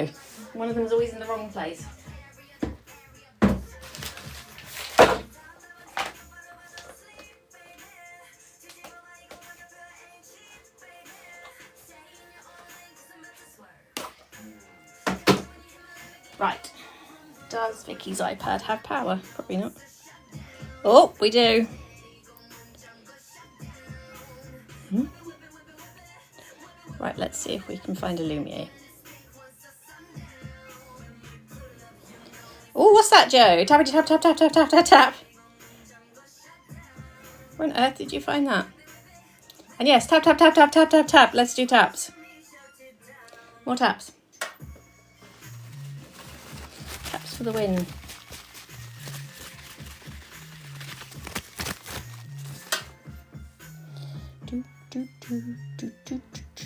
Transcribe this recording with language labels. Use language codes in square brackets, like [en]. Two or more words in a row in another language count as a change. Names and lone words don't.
[en] One of them's always in the wrong place. Right, does Vicky's iPad have power? Probably not. Oh, we do. Right, let's see if we can find a Lumiere. Oh, what's that, Joe? Tappity tap tap tap tap tap tap tap. Where on earth did you find that? And yes, tap tap tap tap tap tap tap. Let's do taps. More taps. Taps for the win. Do, do, do, do, do, do.